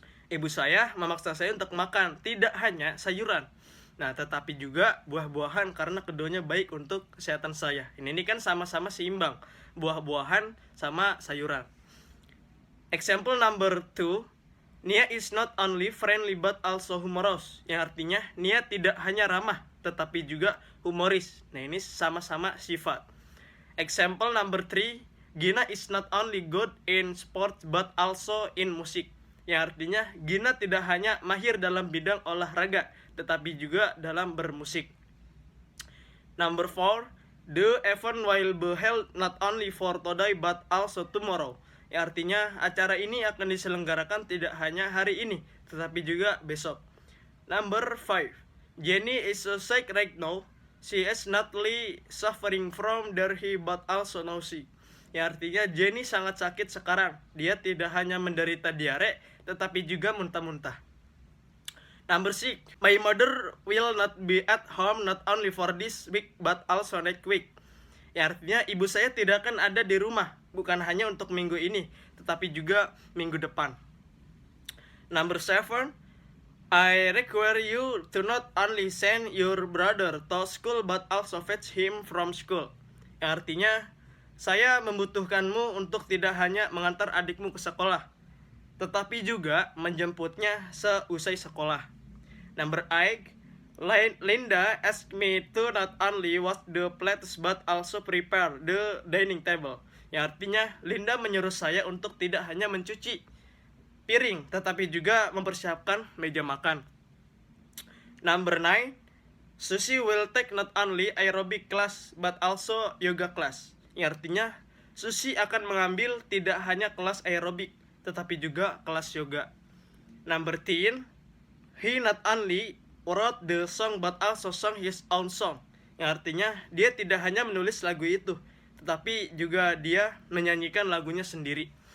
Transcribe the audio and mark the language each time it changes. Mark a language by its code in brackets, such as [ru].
[id] Ibu saya memaksa saya untuk makan tidak hanya sayuran, nah tetapi juga buah-buahan karena keduanya baik untuk kesehatan saya. Ini kan sama-sama seimbang, buah-buahan sama sayuran. [en] Example number 2, Nia is not only friendly but also humorous. [id] Yang artinya Nia tidak hanya ramah tetapi juga humoris. Nah, ini sama-sama sifat. [en] Example number 3, Gina is not only good in sports but also in music. [id] Yang artinya Gina tidak hanya mahir dalam bidang olahraga tetapi juga dalam bermusik. [en] Number 4, the event will be held not only for today but also tomorrow. [id] Yang artinya acara ini akan diselenggarakan tidak hanya hari ini tetapi juga besok. [en] Number 5, Jenny is so sick right now. She is not only suffering from diarrhea but also nausea. [id] Yang artinya Jenny sangat sakit sekarang. Dia tidak hanya menderita diare tetapi juga muntah-muntah. [en] Number 6, my mother will not be at home not only for this week but also next week. [id] Yang artinya ibu saya tidak akan ada di rumah, bukan hanya untuk minggu ini, tetapi juga minggu depan. [en] Number 7, I require you to not only send your brother to school but also fetch him from school. [id] Yang artinya, saya membutuhkanmu untuk tidak hanya mengantar adikmu ke sekolah, tetapi juga menjemputnya seusai sekolah. [en] Number 8, Linda asked me to not only wash the plates but also prepare the dining table. [id] Yang artinya Linda menyuruh saya untuk tidak hanya mencuci piring tetapi juga mempersiapkan meja makan. [en] Number 9, Susie will take not only aerobic class but also yoga class. [id] Yang artinya Susie akan mengambil tidak hanya kelas aerobik tetapi juga kelas yoga. [en] Number 10, he not only wrote the song but also sang his own song. [id] Yang artinya dia tidak hanya menulis lagu itu tetapi juga dia menyanyikan lagunya sendiri.